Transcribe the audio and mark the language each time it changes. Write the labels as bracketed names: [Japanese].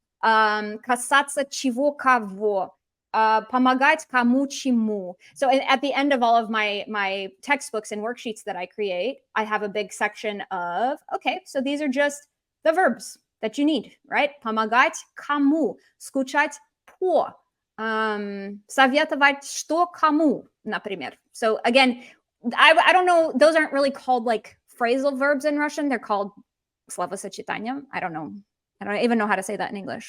[Russian] Касаться чего кого. Помогать кому чему. [English] So at the end of all of my textbooks and worksheets that I create, I have a big section of, okay, so these are just the verbs that you need, right? [Russian] Помогать кому. Скучать по. Советовать что кому, например. [English] So again, I don't know, those aren't really called like phrasal verbs in Russian. They're called словосочетания. I don't even know how to say that in English.